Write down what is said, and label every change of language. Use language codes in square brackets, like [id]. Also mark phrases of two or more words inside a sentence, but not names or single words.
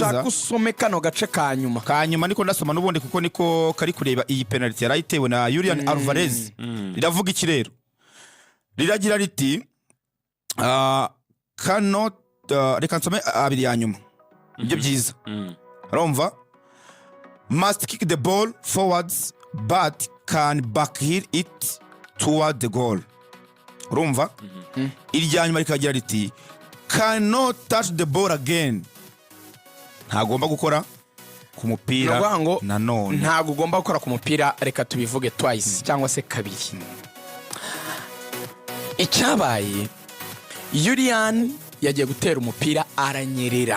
[rw] Nushaka usome kano gace kanyuma niko ndasoma nubundi kuko niko kari kureba iyi penalty yarayitewe na Julian Alvarez. Riravuga iki rero? Riragira riti cannot reka nsome abiri ya nyuma ibyo byiza. Urumva? [en] Must kick the ball forwards but can backheel it toward the goal. [rw] Urumva? Irya nyuma rikagira riti [en] cannot touch the ball again. [rw] Ntagomba gukora ku mupira nanone. Ntago ugomba gukora ku mupira, reka tubivuge twice cyangwa se kabiri. Icyabaye Julian yagiye gutera umupira aranyerera.